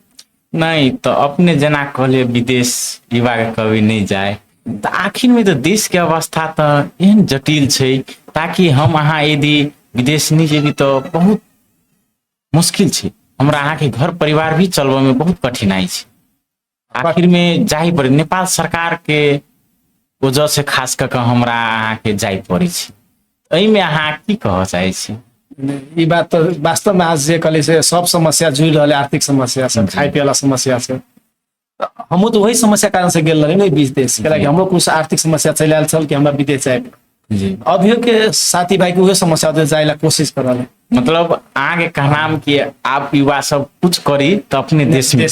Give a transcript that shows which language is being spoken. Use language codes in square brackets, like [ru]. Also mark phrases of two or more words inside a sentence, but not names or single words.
[mai] नहीं तो अपने जना कहले विदेश युवा के कभी नहीं जाए, तो आखिर में तो देश के अवस्था तो एहन जटिल छै, ताकि हम अहाँ यदि विदेश नहीं जेबी तो बहुत मुश्किल छै। हमरा अहाँ के घर परिवार भी चलबे में बहुत कठिनाई छै। आखिर में जाही पड़े, नेपाल सरकार के वजह से खास कर के हमरा अहाँ के जाय पड़े छै। एहि में अहाँ की कह चाहे छी? ई बात तो वास्तव में आज जे कहले से सब समस्या जुड़ रहा है, आर्थिक समस्या से, खाए पिए वाला समस्या से। हम तो वही समस्या कारण से गेल रहे विदेश, कि हमरो कुछ आर्थिक समस्या चल आयल छल कि हमरा विदेश जाए। अभियो के साथी भाई के वही समस्या जाए ला कोशिश कर रहे। मतलब आगे कहनाम कि आप युवा सब कुछ करी तो अपने देश में